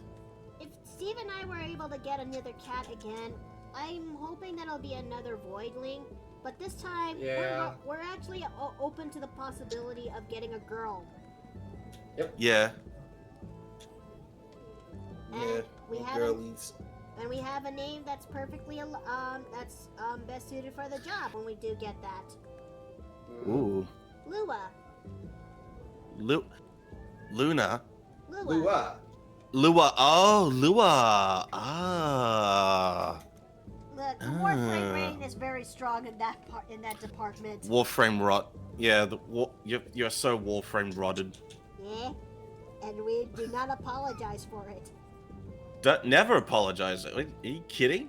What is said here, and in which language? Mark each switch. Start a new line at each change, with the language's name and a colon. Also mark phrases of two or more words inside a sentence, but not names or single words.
English: If Steve and I were able to get another cat again, I'm hoping that it'll be another voidling, but this time we're actually open to the possibility of getting a girl. Yep. Yeah. And we have girlies. And we have a name that's perfectly best suited for the job when we do get that. Ooh. Lua. Luna. Lua. Lua. Oh, Lua. Ah. Look, the Warframe rating is very strong in that department. Warframe rot. Yeah, you're so Warframe rotted. Yeah, and we do not apologize for it. Never apologize. Are you kidding?